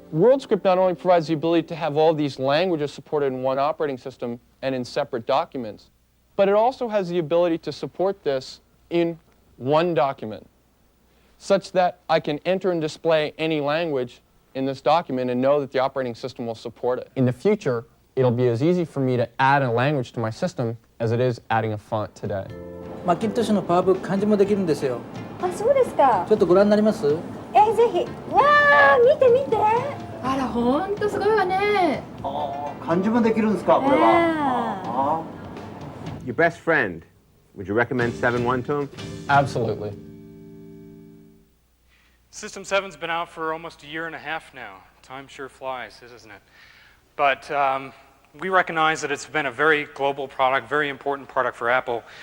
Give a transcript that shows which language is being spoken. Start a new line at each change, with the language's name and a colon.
English: WorldScript not only provides the ability to have all these languages supported in one operating system and in separate documents, but it also has the ability to support this in one document, such that I can enter and display any language in this document and know that the operating system will support it. In the future, it'll be as easy for me to add a language to my system as it is adding a font today.
Japanese: マッキントッシュのパワーブック漢字もできるんですよ。あ、そうですか。ちょっとご覧になります？ぜひ。わあ、見て見て。あら、ほんとすごいわね。漢字もできるんですか、これは。
English: Your best friend, would you recommend 7.1 to him? Absolutely. System 7's been out for almost a year and a half now. Time sure flies, isn't it? But we recognize that it's been a very global product, very important product for Apple.